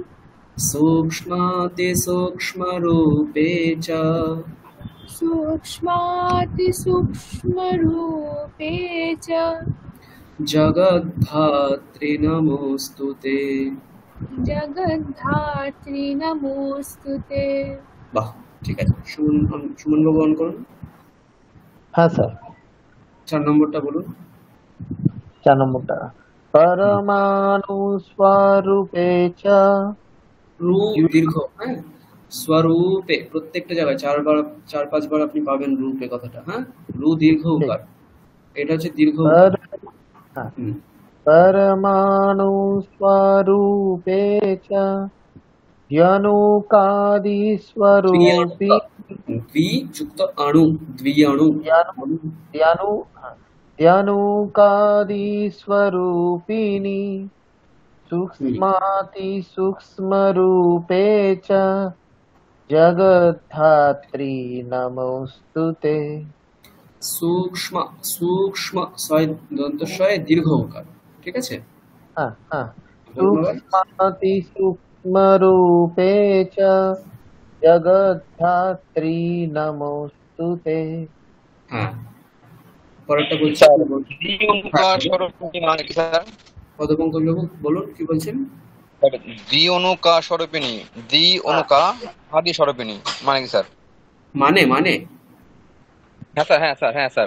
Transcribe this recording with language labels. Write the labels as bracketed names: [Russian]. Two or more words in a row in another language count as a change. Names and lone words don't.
[Sanskrit] सूक्ष्मातिसूक्ष्मरूपे च सूक्ष्मातिसूक्ष्मरूपे च जगद्धात्री नमोस्तुते। जगद्धात्री नमोस्तुते। [Bangla] বাহ, ঠিক আছে। সুমন বাবু অন করুন। হ্যাঁ স্যার, 4 নম্বরটা বলুন। 4 নম্বরটা [Sanskrit] परमाणु स्वरूपे च [Bangla] রূপ দীর্ঘ, হ্যাঁ, স্বরূপে প্রত্যেকটা জায়গায় 4-5 বার আপনি পাবেন রূপে কথাটা, হ্যাঁ, রু দীর্ঘ উকার, এটা হচ্ছে দীর্ঘ উকার। হুম। [Sanskrit] परमाणु स्वरूपे च द्व्यणुकादि स्वरूपी [Bangla] দ্বি যুক্ত অণু, দ্বিঅণু, [Sanskrit] द्व्यणुकादि स्वरूपिणी सूक्ष्माति सूक्ष्मरूपे च जगद्धात्री नमोस्तुते। [Bangla] সূক্ষ্ম সূক্ষ্ম ছয় দন্তস্বয় দীর্ঘ উকার, ঠিক আছে। [Sanskrit] हाँ हाँ सूक्ष्माति सूक्ष्मरूपे च जगद्धात्री नमोस्तुते। [Bangla] হ্যাঁ, পরেরটা বলছি। পদপঙ্কজ বাবু বলুন কি বলছেন। [Sanskrit] দ্বি অনুকা স্বরূপিণী, দ্বি অনুকা আদি স্বরূপিণী [Bangla] মানে কি স্যার? মানে মানে হ্যাঁ স্যার, হ্যাঁ স্যার, হ্যাঁ স্যার।